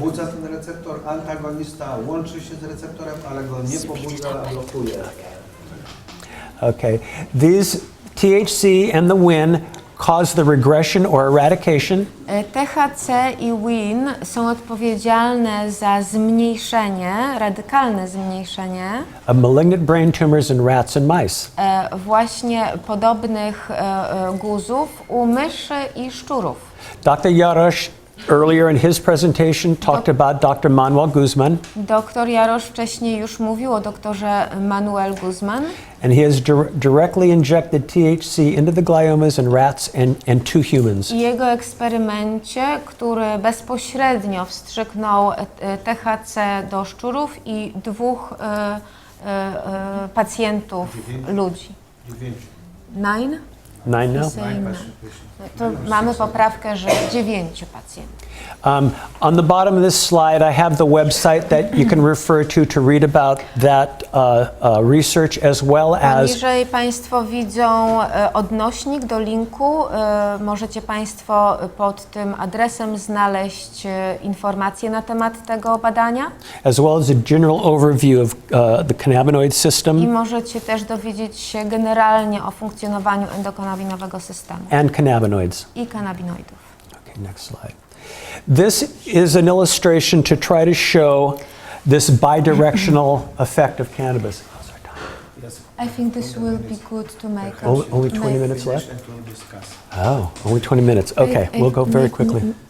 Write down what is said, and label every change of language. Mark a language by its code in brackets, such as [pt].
[pl] pobudza ten receptor, antagonista łączy się z receptorem, ale go nie pobudza, a blokuje. [en] Okay. These THC and the Win cause the regression or eradication [pl] THC i Win są odpowiedzialne za zmniejszenie, radykalne zmniejszenie [en] of malignant brain tumors in rats and mice. [pl] właśnie podobnych guzów u myszy i szczurów. [en] Dr. Jarosz earlier in his presentation talked about Dr. Manuel Guzman, [pl] Doktor Jarosz wcześniej już mówił o doktorze Manuel Guzman [en] and he has directly injected THC into the gliomas in rats and 2 humans. [pl] i jego eksperymencie, który bezpośrednio wstrzyknął THC do szczurów i 2 pacjentów ludzi. [en] 9? 9 now? [pl] To mamy poprawkę, że 9 pacjentów. [en] On the bottom of this slide, I have the website that you can refer to read about that research as well as [pl] Poniżej Państwo widzą odnośnik do linku. Możecie Państwo pod tym adresem znaleźć informacje na temat tego badania. [en] as a general overview of the cannabinoid [pl] I [en] system [pl] możecie też dowiedzieć się generalnie o funkcjonowaniu endokannabinowego systemu [en] and cannabinoids. [pl] i kanabinoidów. [en] Okay, next slide. This is an illustration to try to show this bidirectional effect of cannabis. I think this will be good to make Only 20 minutes left? And to discuss. Oh, only 20 minutes. Okay, we'll go very quickly.